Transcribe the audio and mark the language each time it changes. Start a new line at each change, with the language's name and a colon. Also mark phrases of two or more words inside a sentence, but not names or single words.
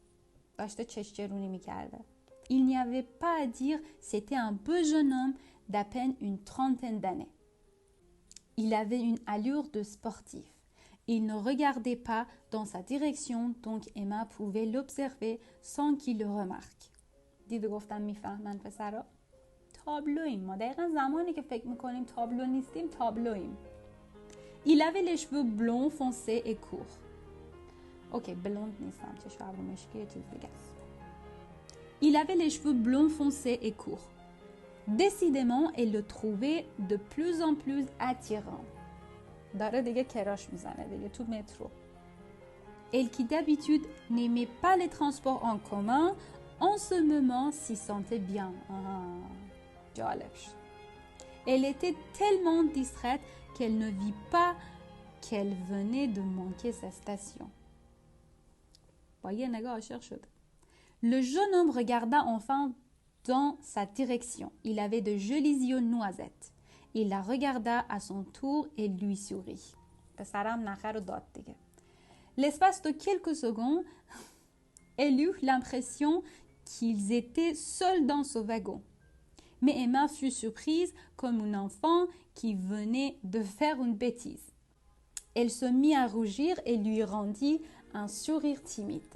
French: Il n'y avait pas à dire, c'était un beau jeune homme d'à peine une trentaine d'années. Il avait une allure de sportif. Il ne regardait pas dans sa direction, donc Emma pouvait l'observer sans qu'il le remarque.
Persian: دیده گفتم میفهمن پسرا؟ تابلویم ما دقیقا زمانی که فکر میکنیم تابلو نیستیم تابلویم.
French: Il avait les cheveux blonds foncés et courts.
Persian: Ok, blonde نیستم چه ابرو مشکی یه چیز دیگه است.
French: Il avait les cheveux blonds foncés et courts. Décidément, elle le trouvait de plus en plus attirant.
Persian: داره دیگه کراش میزنه دیگه تو مترو.
French: Elle qui d'habitude n'aimait pas les transports en commun, en ce moment s'y sentait bien.
Persian: جالب شد.
French: Elle était tellement distraite qu'elle ne vit pas qu'elle venait de manquer sa station.
Persian: با یه نگاه عاشق شد.
French: Le jeune homme regarda enfin dans sa direction. Il avait de jolis yeux noisettes. Il la regarda à son tour et lui sourit.
Persian: پسرم نخه رو داد دیگه.
French: L'espace de quelques secondes, elle eut l'impression qu'ils étaient seuls dans ce wagon. Mais Emma fut surprise comme un enfant qui venait de faire une bêtise. Elle se mit à rougir et lui rendit un sourire timide.